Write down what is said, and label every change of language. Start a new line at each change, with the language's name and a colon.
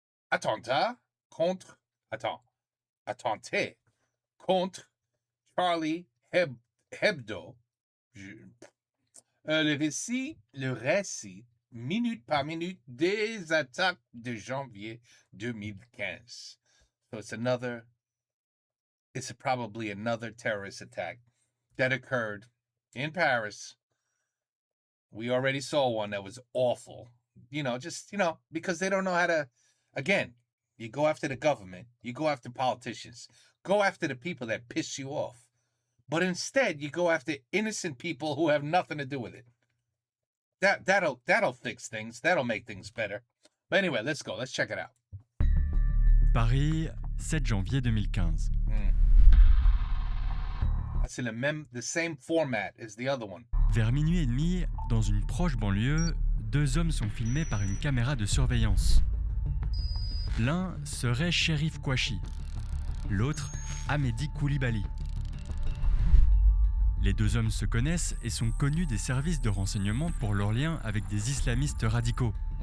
French: Attentat attenté contre Charlie Hebdo. Le récit, minute par minute, des attaques de janvier 2015.
English: So it's probably another terrorist attack that occurred in Paris. We already saw one that was awful. Because they don't know how to, again, you go after the government, you go after politicians, go after the people that piss you off. But instead, you go after innocent people who have nothing to do with it. That'll fix things. That'll make things better. But anyway, let's go. Let's check it out.
French: Paris, 7 janvier 2015. C'est
English: the same format as the other one.
French: Vers minuit et demi, dans une proche banlieue, deux hommes sont filmés par une caméra de surveillance. L'un serait Cherif Kouachi, l'autre Hamedi Koulibaly. Les deux hommes se connaissent et sont connus des services de renseignement pour leur lien avec des islamistes radicaux.